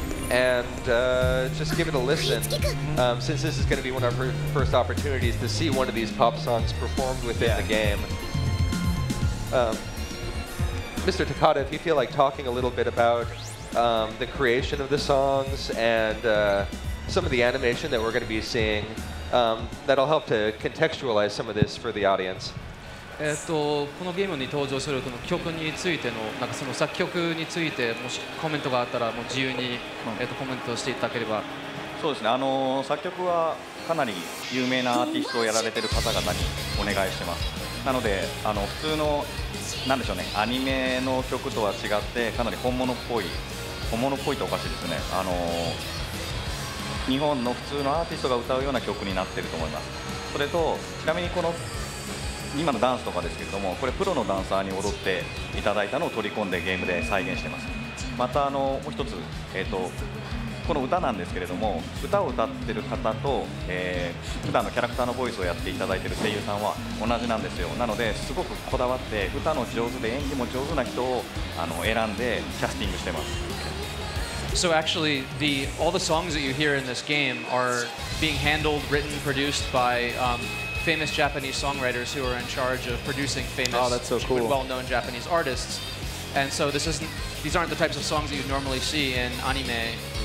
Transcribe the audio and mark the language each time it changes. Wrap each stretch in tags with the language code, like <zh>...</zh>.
<en>And just give it a listen, since this is going to be one of her first opportunities to see one of these pop songs performed within the game. Mr. Takata, if you feel like talking a little bit about the creation of the songs and some of the animation that we're going to be seeing, that'll help to contextualize some of this for the audience.</en> <ja>このゲームに登場する曲についてのその作曲についてもしコメントがあったらもう自由にコメントしていただければ。そうですね。作曲はかなり有名なアーティストをやられている方々にお願いしてます。なので普通のなんでしょうね、アニメの曲とは違ってかなり本物っぽいとおかしいですね。日本の普通のアーティストが歌うような曲になっていると思います。それとちなみにこの今のダンスとかですけれども、これプロのダンサーに踊っていただいたのを取り込んでゲームで再現してます。またもう一つ、この歌なんですけれども、歌を歌ってる方と、普段のキャラクターのボイスをやっていただいている声優さんは同じなんですよ。なのですごくこだわって歌の上手で演技も上手な人を選んでキャスティングしてます。</ja> <en>So actually, all the songs that you hear in this game are being handled, written, produced by famous Japanese songwriters who are in charge of producing famous, well-known Japanese artists. And so these aren't the types of songs that you normally see in anime.</en>